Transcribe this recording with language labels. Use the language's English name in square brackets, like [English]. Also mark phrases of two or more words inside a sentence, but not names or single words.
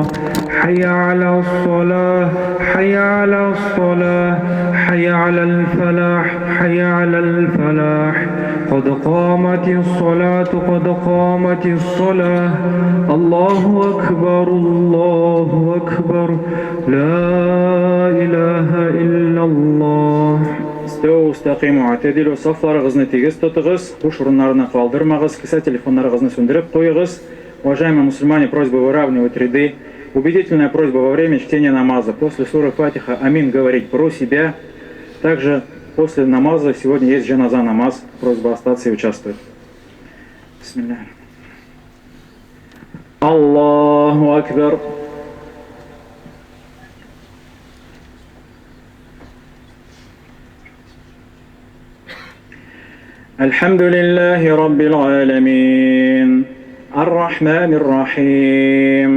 [Arabic] حي على الصلاة حي على الصلاة حي على الفلاح حي على الفلاح. قد قامت الصلاة قد قامت الصلاة. الله أكبر الله أكبر لا إله إلا الله. استووا استقيموا اعتدلوا [Kazakh] صفlarınızı тегіс тұтығыз, құш орындарына қалдырмағыз, кіса телефондарыңызды сөндіріп қойығыз. [Russian] Уважаемые мусульмане, просьба выравнивать ряды. Убедительная просьба во время чтения намаза после суры Фатиха «Амин» говорить про себя. Также после намаза сегодня есть джаназа намаз. Просьба остаться и участвовать. [Arabic] بسم الله. الله أكبر. الحمد لله رب العالمين الرحمن الرحيم